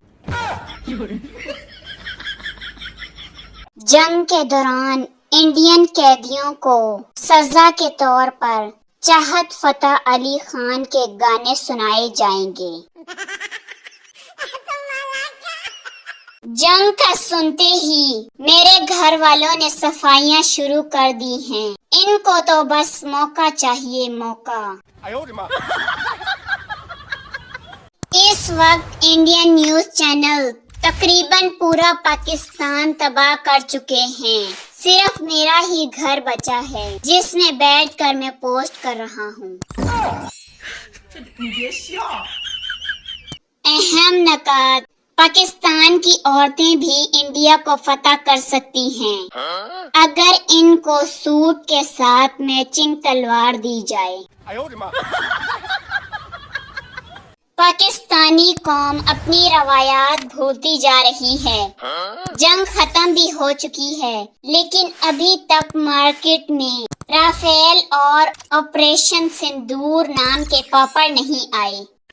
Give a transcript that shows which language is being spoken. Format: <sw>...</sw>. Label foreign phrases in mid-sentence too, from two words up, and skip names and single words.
<ur>جنگ کے دوران انڈین قیدیوں کو سزا کے طور پر چاہت فتح علی خان کے گانے سنائے جائیں گے. جنگ کا سنتے ہی میرے گھر والوں نے صفائیاں شروع کر دی ہیں. ان کو تو بس موقع چاہیے، موقع.</ur> <zh>哎呦我的妈！</zh> <ur>اس وقت</ur> <en>Indian news channel</en> <ur>تقریبا پورا پاکستان تباہ کر چکے ہیں. صرف میرا ہی گھر بچا ہے جس میں بیٹھ کر میں پوسٹ کر رہا ہوں.</ur> <zh>你别笑。</zh> <ur>اہم نکات، پاکستان کی عورتیں بھی انڈیا کو فتح کر سکتی ہیں اگر ان کو سوٹ کے ساتھ میچنگ تلوار دی جائے.</ur> <zh>哎呦我的妈！</zh> <ur>پاکستانی قوم اپنی روایات بھولتی جا رہی ہے. جنگ ختم بھی ہو چکی ہے، لیکن ابھی تک مارکیٹ میں رافیل اور آپریشن سندور نام کے پاپڑ نہیں آئے.</ur>